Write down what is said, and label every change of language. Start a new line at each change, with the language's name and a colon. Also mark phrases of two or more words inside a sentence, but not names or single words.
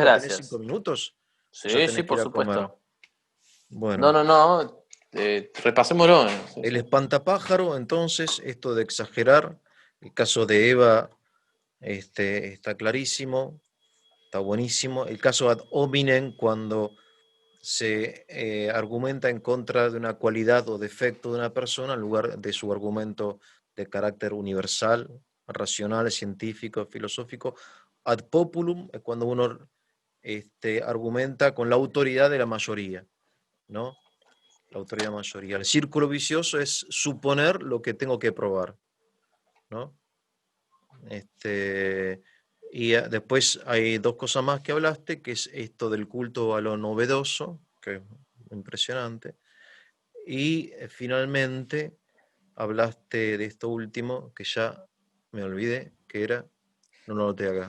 Spanish: repasarlo. ¿Tenés cinco gracias. minutos? ¿O ya Sí, sí, tenés que por ir a comer? supuesto. No, Bueno, no, no. Repasémoslo. Sí, el sí. espantapájaro, entonces, esto de exagerar, el caso de Eva está clarísimo, está buenísimo. El caso
Latin: ad hominem,
Spanish: cuando se argumenta en contra de una cualidad o defecto de una persona en lugar de su argumento de carácter universal, racional, científico, filosófico.
Latin: Ad populum
Spanish: es cuando uno argumenta con la autoridad de la mayoría, ¿no? La autoridad mayoría. El círculo vicioso es suponer lo que tengo que probar, ¿no? Y después hay dos cosas más que hablaste, que es esto del culto a lo novedoso, que es impresionante, y finalmente hablaste de esto último, que ya me olvidé, que era, no lo noté acá.